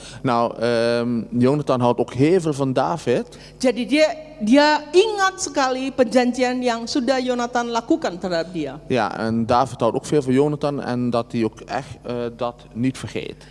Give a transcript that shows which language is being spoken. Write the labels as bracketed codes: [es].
[nl] Nou, Jonathan houdt ook heel veel van David. [id] Jadi dia ingat sekali perjanjian yang sudah Yonatan lakukan terhadap dia. [nl] Ja, en David houdt ook veel van Jonathan en dat hij ook echt dat niet vergeet.